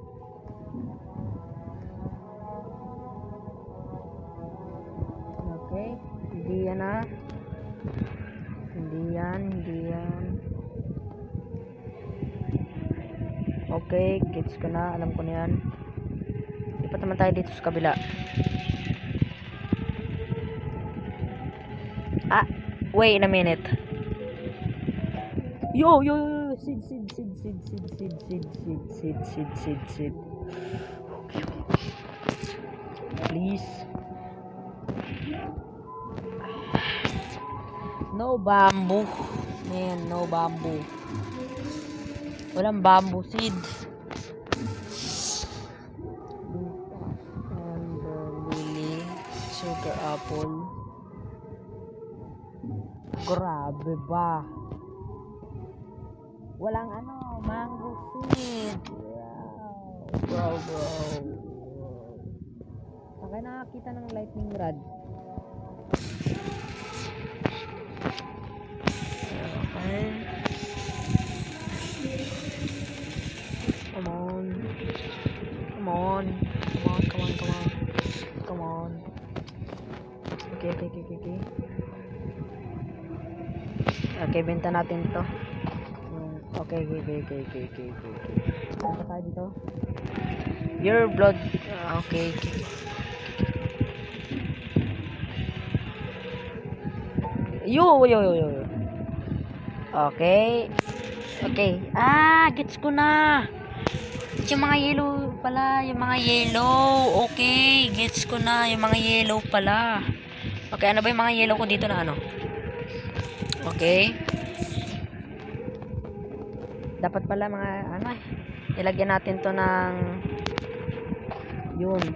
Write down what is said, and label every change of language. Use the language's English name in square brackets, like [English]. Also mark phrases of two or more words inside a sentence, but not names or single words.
[Filipino] Okay. Hindi yan. Okay, gets ko na. Alam ko na yan. Lipat naman tayo dito sa kabila. [English] Wait a minute. Yo. Seed. Okay. Please. No bamboo. Man, no bamboo. [Filipino] Walang [English] bamboo seed. Lily, sugar apple. [Filipino] Grabe ba? Walang [English] mango seed. Wow. Bro. [Filipino] Saka nakakita ng [English] lightning rod. Okay. Come on. Come on. Come on, come on, come on. Come on. Okay, okay, okay, okay, okay. [Filipino] Okay, benta natin to. [English] Okay, okay, okay, okay, okay, okay, okay. [Filipino] Benta tayo dito. [English] Your blood. Okay, okay. Yo, yo, yo, yo. [Filipino] Okay. Okay. Gets ko na. Yung mga yellow pala, yung mga yellow. Okay, gets ko na, yung mga yellow pala. Okay, ano ba yung mga yellow ko dito na ano? [English] Okay. [Filipino] Dapat pala mga ano ilagyan natin to ng yun.